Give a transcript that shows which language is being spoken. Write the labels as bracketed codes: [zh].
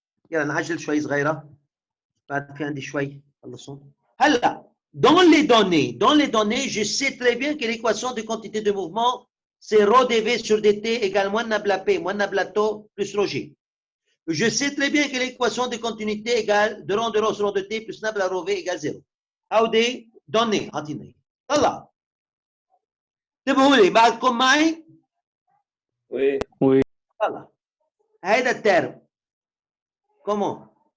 [ar] يلا نعجل شوي صغيرة بعد في عندي شوي خلصون. [fr] هلا dans les données, je sais très bien que l'équation de quantité de mouvement c'est rho dv sur dt égale moins nabla p moins nabla tau plus rho g. Je sais très bien que l'équation de continuité égale de rho sur rho de t plus nabla rho v égale 0. [ar] هودي données عطيني طلع انتبهوا لي بعدكم معي؟ [fr] Oui. Oui. [ar] طلع هيدا الترم comment?